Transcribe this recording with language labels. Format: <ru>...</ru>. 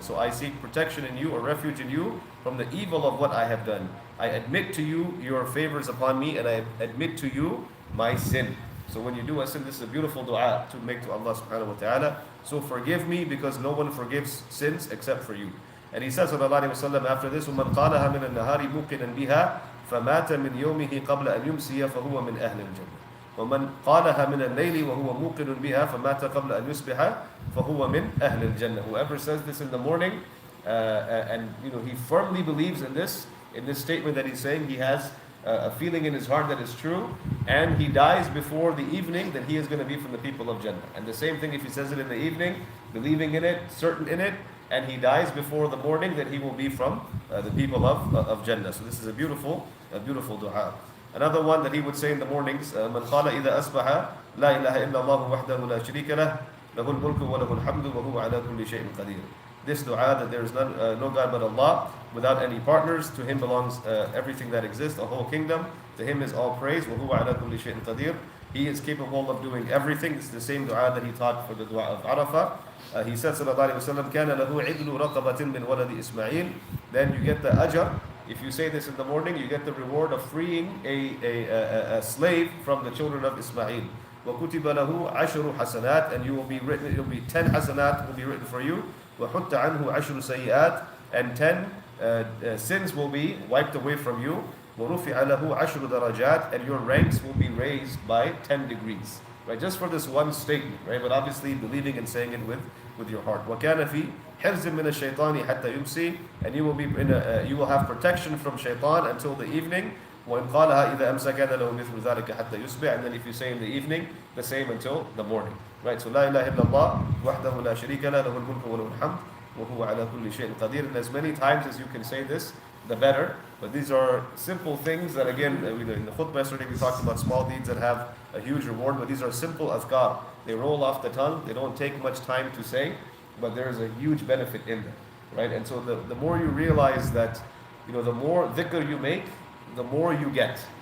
<en>So I seek protection in you, or refuge in you, from the evil of what I have done. I admit to you your favors upon me, and I admit to you my sin. So when you do a sin, this is a beautiful dua to make to Allah subhanahu wa ta'ala. So forgive me, because no one forgives sins except for you. And he says sallallahu alayhi wa sallam after this,</en> <ar>وَمَنْ قَالَهَا مِنَ النَّهَارِ مُوقِنًا بِهَا فَمَاتَ مِنْ يَوْمِهِ قَبْلَ أَنْ يُمْسِيَ فَهُوَ مِنْ أَهْلِ الْجَنَّةِ وَمَنْ قَالَهَا مِنَ اللَّيْلِ وَهُوَ مُوقِنٌ بِهَا فَمَاتَ قَبْلَ أَنْ يُصْبِحَ فَهُوَ مِنْ أَهْلِ الْجَنَّةِ.</ar> <en>Whoever says this in the morning, and he firmly believes in this statement that he's saying, he has a feeling in his heart that is true, and he dies before the evening, then he is going to be from the people of Jannah. And the same thing if he says it in the evening, believing in it, certain in it, and he dies before the morning, that he will be from the people of Jannah. So this is a beautiful a beautiful dua. Another one that he would say in the mornings,</en> <ar>من قال إذا أصبح لا إله إلا الله وحده لا شريك له له الملك وله الحمد وهو على كل شيء قدير.</ar> <en>This dua, that there is no God but Allah, without any partners. To Him belongs everything that exists, the whole kingdom. To Him is all praise.</en> <ar>وهو على كل شيء قدير.</ar> <en>He is capable of doing everything. It's the same dua that he taught for the dua of Arafah. He said,</en> <ar>sallallahu alayhi wa sallam, كان له عدل رقبة من ولد إسماعيل.</ar> <en>Then you get the ajr. If you say this in the morning, you get the reward of freeing a slave from the children of Ismail.</en> <ar>وَكُتِبَ لَهُ عَشْرُ حَسَنَاتٍ.</ar> <en>And you will be written, it will be 10 hasanat will be written for you.</en> <ar>وَحُتَّ عَنْهُ عَشْرُ سَيِّئَاتٍ.</ar> <en>And 10 sins will be wiped away from you.</en> <ar>وَرُفِعَ لَهُ عَشْرُ دَرَجَاتٍ.</ar> <en>And your ranks will be raised by 10 degrees. Right, just for this one statement, right? But obviously believing and saying it with your heart.</en> <ar>وَكَانَ فِي حِرْزٍ مِّنَ الشَّيْطَانِ حَتَّى يُمْسِي.</ar> <en>And you will be you will have protection from shaitan until the evening.</en> <ar>وَإِنْ قَالَهَا إِذَا أَمْسَى كَانَ لَهُ مِثْلُ ذَلِكَ حَتَّى يُصْبِحَ.</ar> <en>And then if you say in the evening, the same until the morning. Right? So</en> <ar>لا إله إلا الله وحده لا شريك له له الملك وله الحمد وهو على كل شيء قدير.</ar> <en>And as many times as you can say this, the better. But these are simple things that, again, in the khutbah yesterday we talked about small deeds that have a huge reward, but these are simple azkar. They roll off the tongue, they don't take much time to say, but there is a huge benefit in them, right? And so the more you realize that, the more dhikr you make, the more you get.</en>